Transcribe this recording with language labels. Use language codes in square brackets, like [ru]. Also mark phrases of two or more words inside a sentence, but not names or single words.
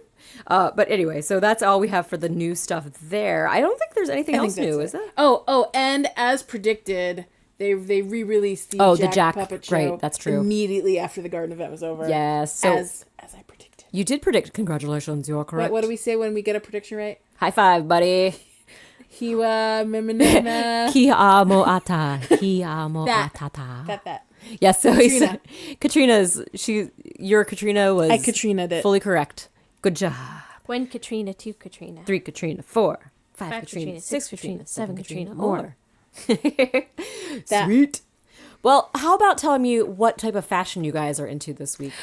[en] But anyway, so that's all we have for the new stuff there. I don't think there's anything else new, is there? Oh, and as predicted, they re-released the Jack puppet show. Right, that's true. Immediately after the garden event was over. Yes. So as I predicted. You did predict. Congratulations, you are correct. Wait, what do we say when we get a prediction right? High five, buddy. Hiwa memenena. Ki amo ata. Ki amo atata. That. Yes, so your Katrina was I Katrina did. Fully correct. Good job. 1 Katrina, 2 Katrina. 3 Katrina, 4. 5 Katrina, 6 Katrina, 7 Katrina, more. Sweet. Well, how about telling me what type of fashion you guys are into this week?